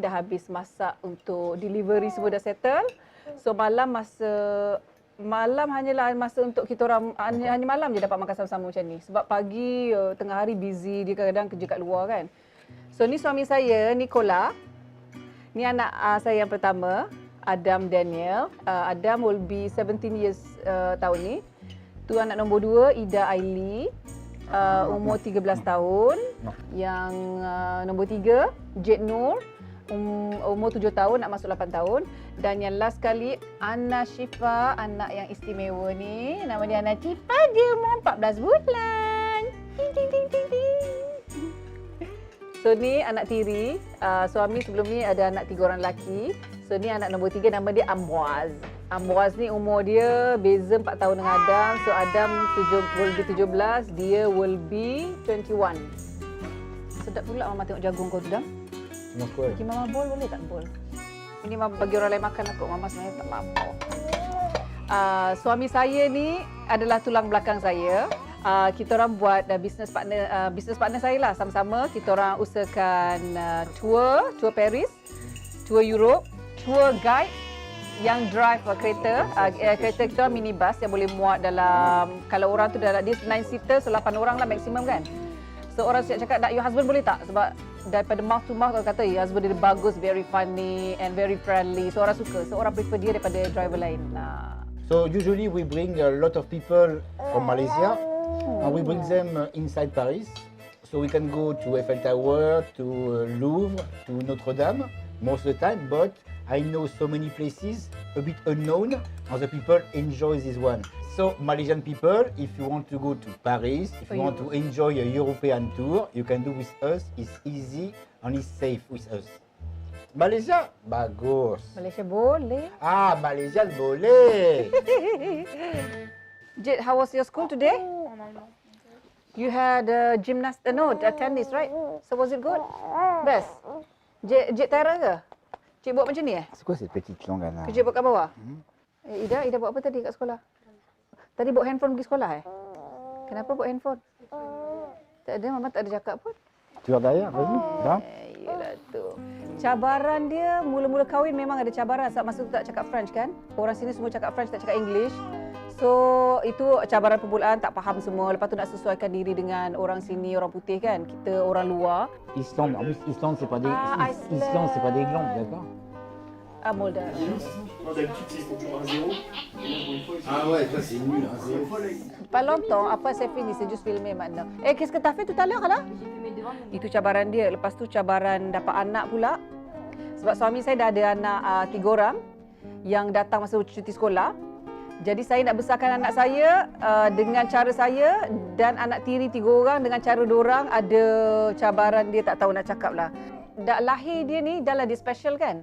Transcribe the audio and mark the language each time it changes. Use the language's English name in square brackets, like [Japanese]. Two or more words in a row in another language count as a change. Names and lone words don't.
[Malay] Dah habis masak untuk delivery, semua dah settle. So malam hanyalah masa untuk kita orang, hanya malam je dapat makan sama-sama macam ni. Sebab pagi, tengah hari busy, dia kadang-kadang kerja kat luar kan. So ni suami saya, Nicola. Ni anak saya yang pertama. Adam Daniel. Adam [English] will be 17 years [Malay] tahun ni. Tu anak nombor 2, Ida Aili. Umur 13 tahun. Yang nombor 3, Jade Nur. Umur 7 tahun, nak masuk 8 tahun. Dan yang last kali, Anna Syifa, anak yang istimewa ni. Nama dia Anna Syifa, dia umur 14 bulan. Ting, ting, ting, ting, ting. So ni anak tiri. Suami sebelum ni ada anak 3 orang lelaki. So ni anak nombor 3, nama dia Amboaz. Amboaz ni umur dia beza 4 tahun dengan Adam. [English] So Adam will be 17, [Malay] dia [English] will be 21. [Malay] Sedap pula mama tengok jagung kau tu dah. Bagi mama bol boleh tak bol? Ini mama bagi orang lain makan aku, mama sebenarnya tak mampu. Suami saya ni adalah tulang belakang saya. Kita orang buat [English] business partner [Malay] saya lah, sama-sama kita orang usahakan tour Paris, tour Europe, [English] tour guide [Malay] yang drive kereta. Kereta kita orang minibus yang boleh muat dalam, kalau orang tu dalam dia 9 seater, so 8 orang lah maksimum kan. So orang siap cakap, [English] your husband [Malay] boleh tak? Sebab daripada [English] mouth to mouth [Malay] orang kata, [English] your husband [Malay] dia bagus, [English] very funny and very friendly. [Malay] So orang suka, so orang prefer dia daripada driver lain. [English] So usually we bring a lot of people from Malaysia and we bring them inside Paris. So we can go to Eiffel Tower, to Louvre, to Notre Dame most of the time, but I know so many places a bit unknown and the people enjoy this one. So Malaysian people, if you want to go to Paris, if you want to enjoy a European tour, you can do with us. It's easy and it's safe with us. [Malay] Malaysia bagus. Malaysia boleh. Malaysia boleh. [English] Jade, how was your school today? You had tennis, right? So was it good? Best. Jade Tara ke? [Malay] Cik buat macam ni [French] C'est quoi cette petite langue, Anna? [Malay] Kerja buat kat bawah? Ida buat apa tadi kat sekolah? Tadi bawa handphone pergi sekolah Kenapa bawa handphone? Tak ada, Mama tak ada cakap pun. [French] Tu es derrière, vas-y. Là. [Malay] Yelah tu. Cabaran dia, mula-mula kahwin memang ada cabaran sebab masa tu tak cakap French kan? Orang sini semua cakap French, tak cakap English. So, itu cabaran permulaan, tak faham semua. Lepas tu nak sesuaikan diri dengan orang sini, orang putih kan? Kita orang luar. [French] Islande, en plus, Islande, c'est pas des... Iceland. Islande, c'est pas des glandes, d'accord? Moldavie. D'habitude, c'est faut toujours un zéro. Ah ouais, ça c'est nul, un zéro. Pas longtemps, après c'est fini, c'est juste filmé maintenant. Qu'est-ce que t'as fait tout à l'heure là? [Malay] Itu cabaran dia. Lepas tu cabaran dapat anak pula. Sebab suami saya dah ada anak 3 orang yang datang masa cuti sekolah. Jadi saya nak besarkan anak saya dengan cara saya dan anak tiri 3 orang dengan cara diorang. Ada cabaran dia, tak tahu nak cakap lah. Lahir dia ni, dah lah dia special kan?